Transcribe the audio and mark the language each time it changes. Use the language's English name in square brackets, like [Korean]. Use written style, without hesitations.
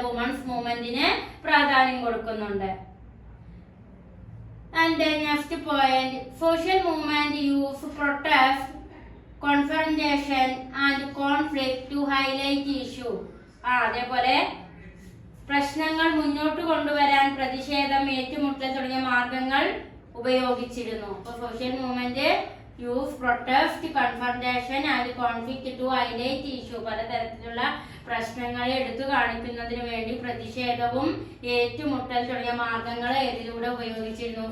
[Malayalam] Women's മൂവ്മെന്റിന് പ്രാധാന്യം കൊടുക്കുന്നുണ്ട്. [English] And the next point, social movement use protest, confrontation and conflict to highlight issue. [Malayalam] അതേപോലെ പ്രശ്നങ്ങൾ മുന്നോട്ട് കൊണ്ടുവരാൻ പ്രതിഷേധം, ഏറ്റുമുട്ടൽ തുടങ്ങിയ മാർഗങ്ങൾ ഉപയോഗിച്ചിരുന്നു. [English] അപ്പൊ social movement use protest, confrontation and conflict to highlight issue. [Malayalam] പലതരത്തിലുള്ള പ്രശ്നങ്ങളെ എടുത്തു കാണിക്കുന്നതിന് വേണ്ടി പ്രതിഷേധവും ഏറ്റുമുട്ടൽ തുടങ്ങിയ മാർഗങ്ങൾ ഏതിലൂടെ ഉപയോഗിച്ചിരുന്നു?